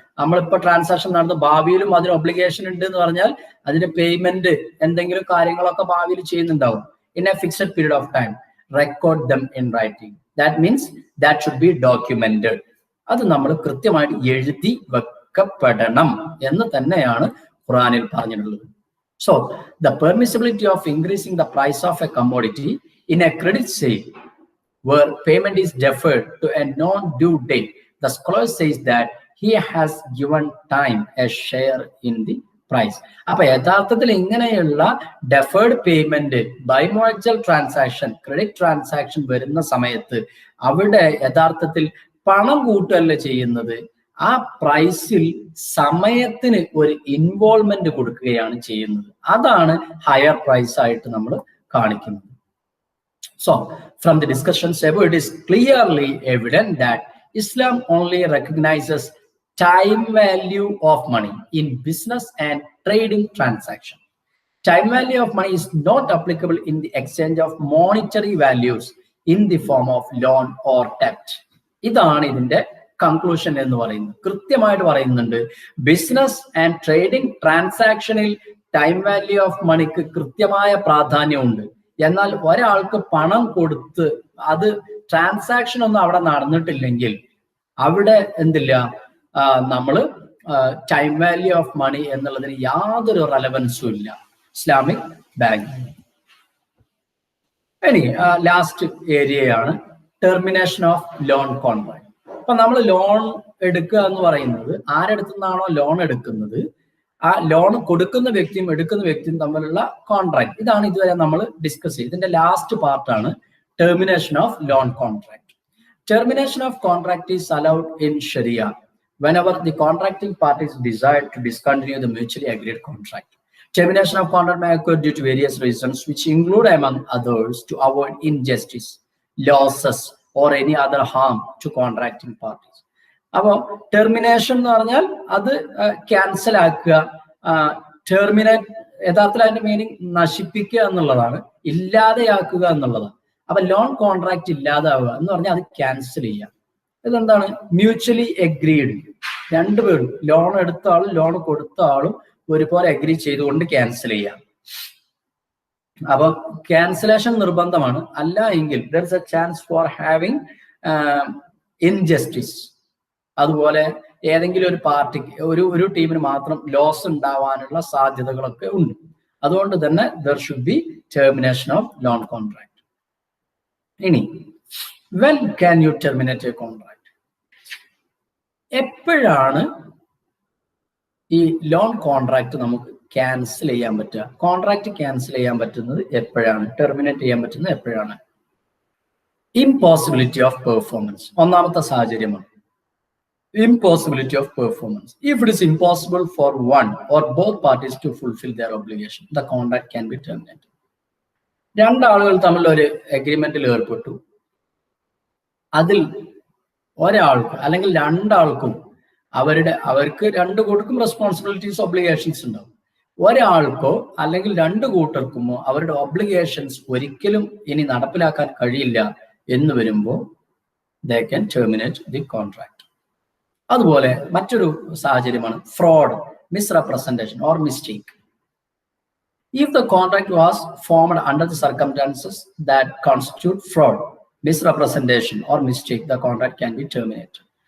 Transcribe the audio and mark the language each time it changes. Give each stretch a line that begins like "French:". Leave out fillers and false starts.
Malayalam: നമ്മളിപ്പോ ട്രാൻസാക്ഷൻ നടന്നു, ഭാവിയിലും അതിന് ഒബ്ലിഗേഷൻ ഉണ്ട് എന്ന് പറഞ്ഞാൽ അതിന് പേയ്മെന്റ് എന്തെങ്കിലും കാര്യങ്ങളൊക്കെ ഭാവിയിൽ ചെയ്യുന്നുണ്ടാവും.
English: In a fixed period of time, record them in writing. That means that should be documented.
Malayalam: അത് നമ്മൾ കൃത്യമായിട്ട് എഴുതി വെക്കപ്പെടണം എന്ന് തന്നെയാണ് ഖുറാനിൽ പറഞ്ഞിട്ടുള്ളത്.
English: So the permissibility of increasing the price of a commodity in a credit sale where payment is deferred to a non-due date, the scholar says that he has given time a share in the price.
Malayalam: അപ്പൊ യഥാർത്ഥത്തിൽ ഇങ്ങനെയുള്ള deferred payment, by മുഅജ്ജൽ transaction, credit transaction വരുന്ന സമയത്ത് അവിടെ യഥാർത്ഥത്തിൽ പണം കൂട്ടല്ല ചെയ്യുന്നത്, ആ പ്രൈസിൽ സമയത്തിന് ഒരു ഇൻവോൾവ്മെന്റ് കൊടുക്കുകയാണ് ചെയ്യുന്നത്. അതാണ് ഹയർ പ്രൈസ് ആയിട്ട് നമ്മൾ കാണിക്കുന്നത്.
English: So from the discussions above, it is clearly evident that Islam only recognizes time value of money in business and trading transaction. Time value of money is not applicable in the exchange of monetary values in the form of loan or debt.
Malayalam: ഇതാണ് ഇതിന്റെ conclusion എന്ന് പറയുന്നത്. കൃത്യമായിട്ട് പറയുന്നുണ്ട്, business and trading ട്രാൻസാക്ഷനിൽ time value of മണിക്ക് കൃത്യമായ പ്രാധാന്യമുണ്ട്. എന്നാൽ ഒരാൾക്ക് പണം കൊടുത്ത് അത് ട്രാൻസാക്ഷൻ ഒന്നും അവിടെ നടന്നിട്ടില്ലെങ്കിൽ അവിടെ എന്തില്ല, നമ്മള് ടൈം വാല്യൂ ഓഫ് മണി എന്നുള്ളതിന് യാതൊരു റെലവൻസും ഇല്ല ഇസ്ലാമിക് ബാങ്കിങ്. ഇനി ലാസ്റ്റ് ഏരിയയാണ് ടെർമിനേഷൻ ഓഫ് ലോൺ കോൺട്രാക്ട്. അപ്പൊ നമ്മൾ ലോൺ എടുക്കുക എന്ന് പറയുന്നത് ആരെടുത്തു നിന്നാണോ ലോൺ എടുക്കുന്നത് ആ ലോൺ കൊടുക്കുന്ന വ്യക്തിയും എടുക്കുന്ന വ്യക്തിയും തമ്മിലുള്ള കോൺട്രാക്ട്. ഇതാണ് ഇതുവരെ നമ്മൾ ഡിസ്കസ് ചെയ്തത്. ഇതിന്റെ ലാസ്റ്റ് പാർട്ടാണ് termination of loan contract.
English: Termination of contract is allowed in Sharia whenever the contracting parties desire to discontinue the mutually agreed contract. Termination of contract may occur due to various reasons, which include, among others, to avoid injustice, losses, or any other harm to contracting parties.
Malayalam: അപ്പോൾ termination എന്ന് പറഞ്ഞാൽ അത് cancel ആക്കുക. Terminate യഥാർത്ഥത്തിൽ അതിന്റെ meaning നശിപ്പിക്കുക എന്നുള്ളതാണ്, ഇല്ലാതെയാക്കുക എന്നുള്ളതാണ്. അപ്പൊ ലോൺ കോൺട്രാക്ട് ഇല്ലാതാവുക എന്ന് പറഞ്ഞാൽ അത് ക്യാൻസൽ ചെയ്യാം. ഇതെന്താണ്? മ്യൂച്വലി എഗ്രീഡ്, രണ്ടുപേരും ലോൺ എടുത്ത ആളും ലോൺ കൊടുത്ത ആളും ഒരുപോലെ അഗ്രി ചെയ്തുകൊണ്ട് ക്യാൻസൽ ചെയ്യാം. അപ്പൊ ക്യാൻസലേഷൻ നിർബന്ധമാണ്. അല്ല എങ്കിൽ
English: There is a chance for having injustice.
Malayalam: അതുപോലെ ഏതെങ്കിലും ഒരു പാർട്ടിക്ക് ഒരു ടീമിന് മാത്രം ലോസ് ഉണ്ടാവാനുള്ള സാധ്യതകളൊക്കെ ഉണ്ട്. അതുകൊണ്ട് തന്നെ
English: There should be termination of loan contract. ഇനി when can you terminate a contract?
Malayalam: എപ്പോഴാണ് ഈ ലോൺ കോൺട്രാക്ട് നമുക്ക് ക്യാൻസൽ ചെയ്യാൻ പറ്റുക? കോൺട്രാക്ട് ക്യാൻസൽ ചെയ്യാൻ പറ്റുന്നത് എപ്പോഴാണ്? ടെർമിനേറ്റ് ചെയ്യാൻ പറ്റുന്നത് എപ്പോഴാണ്?
English: impossibility of performance
Malayalam: ഒന്നാമത്തെ സാഹചര്യമാണ്.
English: Impossibility of performance. If it is impossible for one or both parties to fulfill their obligation, the contract can be terminated.
Malayalam: രണ്ടാളുകൾ തമ്മിൽ ഒരു അഗ്രിമെന്റിൽ ഏർപ്പെട്ടു. അതിൽ ഒരാൾക്ക് അല്ലെങ്കിൽ രണ്ടാൾക്കും അവർക്ക് രണ്ടു കൂട്ടർക്കും റെസ്പോൺസിബിലിറ്റീസ് ഒബ്ലിഗേഷൻസ് ഉണ്ടാവും. ഒരാൾക്കോ അല്ലെങ്കിൽ രണ്ടു കൂട്ടർക്കുമോ അവരുടെ ഒബ്ലിഗേഷൻസ് ഒരിക്കലും ഇനി നടപ്പിലാക്കാൻ കഴിയില്ല എന്ന് വരുമ്പോൾ
English: they can terminate the contract.
Malayalam: അതുപോലെ മറ്റൊരു സാഹചര്യമാണ്
English: Fraud, misrepresentation or mistake. If the contract was formed under the circumstances that constitute fraud, misrepresentation or mistake, the contract can be terminated.